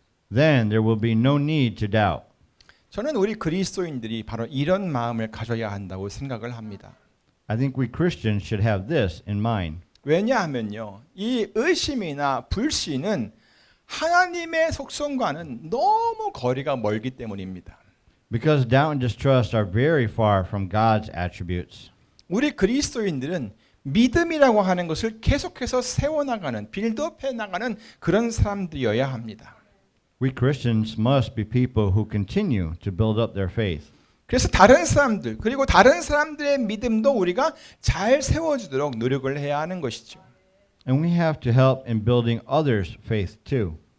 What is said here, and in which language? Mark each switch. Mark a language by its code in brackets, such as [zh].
[en] Then there will be no need to doubt. [ko] 저는 우리 그리스도인들이 바로 이런 마음을 가져야 한다고 생각을 합니다. [en] I think we Christians should have this in mind. [ko] 왜냐하면요, 이 의심이나 불신은 하나님의 속성과는 너무 거리가 멀기 때문입니다. [en] Because doubt and distrust are very far from God's attributes. [ko] 우리 그리스도인들은 믿음이라고 하는 것을 계속해서 세워나가는, 빌드업해 나가는 그런 사람들이어야 합니다. [en] We Christians must be people who continue to build up their faith. [ko] 그래서 다른 사람들, 그리고 다른 사람들의 믿음도 우리가 잘 세워주도록 노력을 해야 하는 것이죠. [en] And we have to help in building others' faith too.